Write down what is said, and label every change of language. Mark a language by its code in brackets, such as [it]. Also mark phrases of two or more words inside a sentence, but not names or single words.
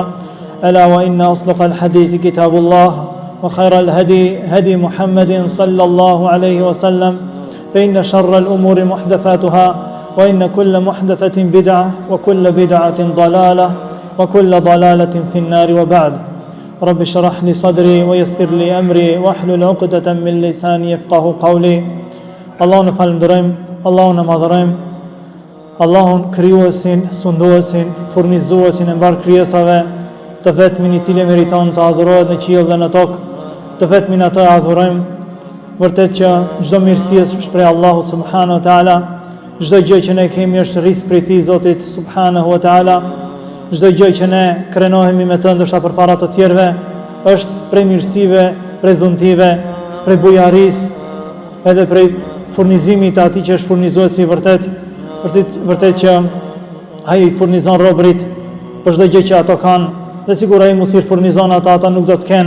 [ar] ألا وإن أصدق الحديث كتاب الله وخير الهدي هدي محمد صلى الله عليه وسلم فإن شر الأمور محدثاتها وإن كل محدثة بدعة وكل بدعة ضلالة وكل ضلالة في النار. وبعد. رب اشرح لي صدري ويسر لي أمري واحلل عقدة من لساني يفقه قولي. [sq] Allahun e falenderojmë, Allahun e madhërojmë, Allahun krijuesin, sunduesin, furnizuesin e mbar krijesave, të vetmin i cili meriton të adhurohet në qiell dhe në tokë, të vetmin atë adhurojmë. Vërtet që çdo mirësi është shpreh Allahu [ar] سبحانه وتعالى, [sq] çdo gjë që ne kemi është rizq prej tij Zotit [ar] سبحانه وتعالى, [sq] çdo gjë që ne krenohemi me të ndoshta përpara të tjerëve është prej mirësive, prej dhuntive, prej bujarisë, edhe prej furnizimit të atij që është furnizuesi i vërtet që ai i furnizon robërit për çdo gjë që ato kanë, dhe sigur ai mos i furnizon ata nuk do të kenë.